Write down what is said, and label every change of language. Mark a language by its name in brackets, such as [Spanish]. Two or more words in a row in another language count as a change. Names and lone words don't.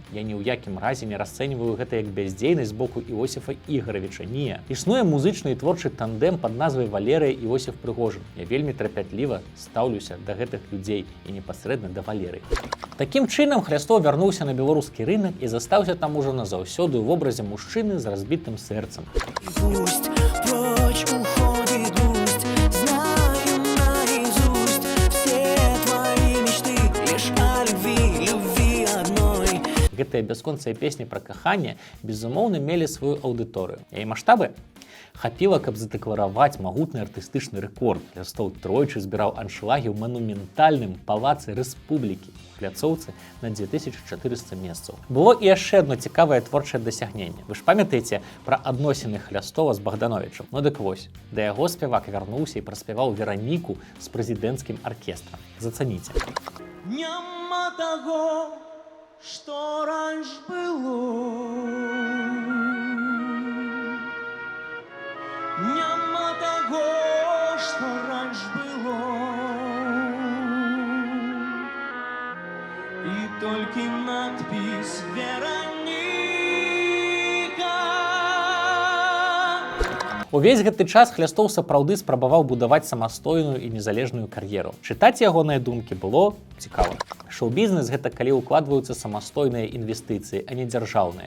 [Belarusian] Я ні ў якім разе не расцэньваю гэта як бяздзейнасць з боку Іосіфа Ігоравіча. Не. Існуе музычны і творчы тандэм пад назвай «Валерыя і Іосіф Прыгожын». Я вельмі трапятліва стаўлюся да гэтых людзей і непасрэдна да Валерыі. Такім чынам Хлястоў вярнуўся на беларускі рынак і застаўся там ужо назаўсёды ў вобразе мужчыны з разбітым сэрцам. [Russian] Пусть прочь уходит грусть, знаю наизусть все твои мечты, лишь о любви, любви одной. [Belarusian] Гэтыя бясконцыя песні пра каханне, безумоўна, мелі сваю аўдыторыю. Яе маштабы хапіла, каб задэклараваць магутны артыстычны рэкорд. Хлястоў тройчы збіраў аншлагі ў манументальным палацы Рэспублікі, пляцоўцы на 2400 месцаў. Было і яшчэ адно цікавае творчае дасягненне. Вы ж памятаеце пра адносіны Хлястова з Богдановичам? Ну дык вось, да яго спявак вярнуўся і праспяваў Вераніку з прэзідэнцкім аркестрам. Зацаніце. [Russian] Няма того, что раньше было. Няма того, что раньше было. И только надпись «Вероника». [Belarusian] Увесь гэты час Хлястоў сапраўды спрабаваў будаваць самастойную і незалежную кар'еру. Чытаць ягоныя думкі было цікава. Шоу-бізнес — гэта калі ўкладваюцца самастойныя інвестыцыі, а не дзяржаўныя.